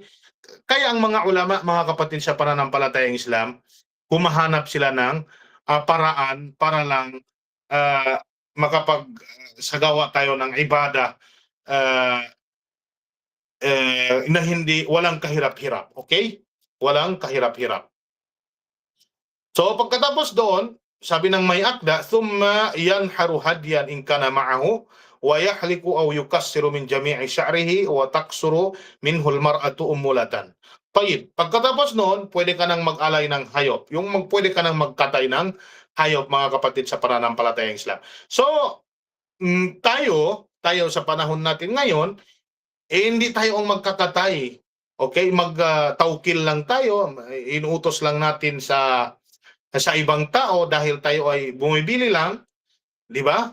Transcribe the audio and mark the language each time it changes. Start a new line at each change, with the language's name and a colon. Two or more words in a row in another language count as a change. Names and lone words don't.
Filipino: Kaya ang mga ulama, mga kapatid, sa pananampalatayang Islam, humahanap sila ng paraan para lang makapagsagawa tayo ng ibada na walang kahirap-hirap. Okay? Walang kahirap-hirap. So pagkatapos doon, sabi ng may akda,
Arabic: ثم ينحر هديا إن كان معه ويحلق أو يقصر من جميع شعره وتقصر منه المرأة أنملة.
Filipino: Tayyib, pagkatapos noon, pwede ka nang mag-alay ng hayop. Pwede ka nang magkatay ng hayop, mga kapatid, sa pananampalatayang Islam. So, tayo sa panahon natin ngayon, hindi tayo ang magkakatay. Okay? Mag-tawkil lang tayo, inuutos lang natin sa ibang tao dahil tayo ay bumibili lang, di ba?